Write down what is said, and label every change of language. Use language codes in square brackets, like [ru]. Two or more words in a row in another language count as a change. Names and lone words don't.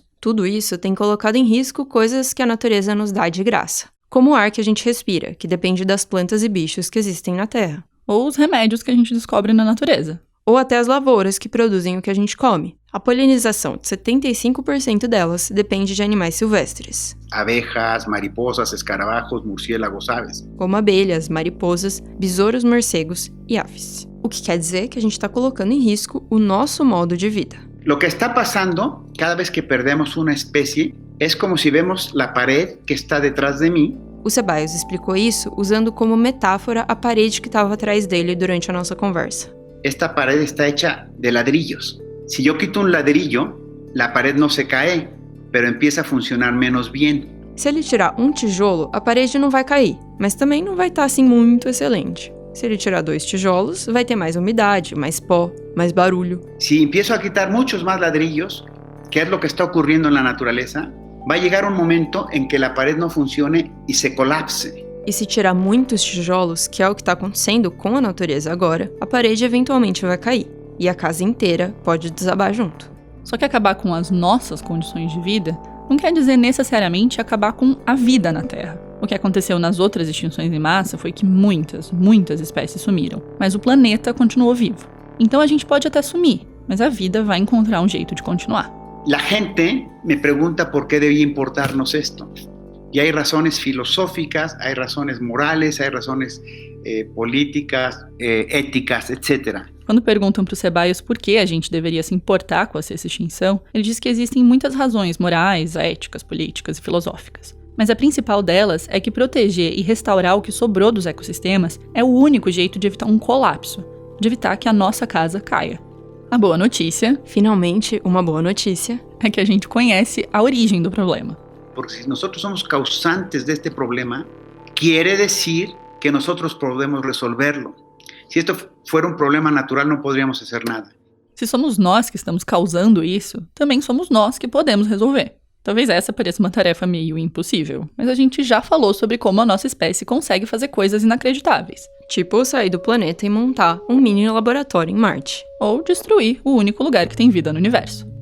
[pt] Tudo isso tem colocado em risco coisas que a natureza nos dá de graça, como o ar que a gente respira, que depende das plantas e bichos que existem na Terra. Ou os remédios que a gente descobre na natureza. Ou até as lavouras que produzem o que a gente come. A polinização de 75% delas depende de animais silvestres. [es] Abejas, mariposas, escarabajos, murciélagos, aves. [pt] Como abelhas, mariposas, besouros, morcegos e aves. O que quer dizer que a gente está colocando em risco o nosso modo de vida. [es] Lo que está pasando cada vez que perdemos una especie es como si vemos la pared que está detrás de mí. [pt] O Ceballos explicou isso usando como metáfora a parede que estava atrás dele durante a nossa conversa. [es] Esta pared está hecha de ladrillos. Si yo quito un ladrillo, la pared no se cae, pero empieza a funcionar menos bien. [pt] Se ele tirar um tijolo, a parede não vai cair, mas também não vai estar assim muito excelente. Se ele tirar 2 tijolos, vai ter mais umidade, mais pó, mais barulho. [es] Si empiezo a quitar muchos más ladrillos, que es lo que está ocurriendo en la naturaleza, va a llegar un momento en que la pared no funcione y se colapse. [pt] E se tirar muitos tijolos, que é o que está acontecendo com a natureza agora, a parede eventualmente vai cair. E a casa inteira pode desabar junto. Só que acabar com as nossas condições de vida não quer dizer necessariamente acabar com a vida na Terra. O que aconteceu nas outras extinções em massa foi que muitas espécies sumiram, mas o planeta continuou vivo. Então a gente pode até sumir, mas a vida vai encontrar um jeito de continuar. [es] La gente me pregunta por qué debía importarnos esto. Y hay razones filosóficas, hay razones morales, hay razones políticas, éticas, etc. [pt] Quando perguntam para o Ceballos por que a gente deveria se importar com essa extinção, ele diz que existem muitas razões morais, éticas, políticas e filosóficas. Mas a principal delas é que proteger e restaurar o que sobrou dos ecossistemas é o único jeito de evitar um colapso, de evitar que a nossa casa caia. A boa notícia, finalmente uma boa notícia, é que a gente conhece a origem do problema. [es] Porque si nosotros somos causantes de este problema, quiere decir que nosotros podemos resolverlo. Si esto fuera un problema natural, no podríamos hacer nada. [pt] Se somos nós que estamos causando isso, também somos nós que podemos resolver. Talvez essa pareça uma tarefa meio impossível, mas a gente já falou sobre como a nossa espécie consegue fazer coisas inacreditáveis. Tipo sair do planeta e montar um mini laboratório em Marte. Ou destruir o único lugar que tem vida no universo.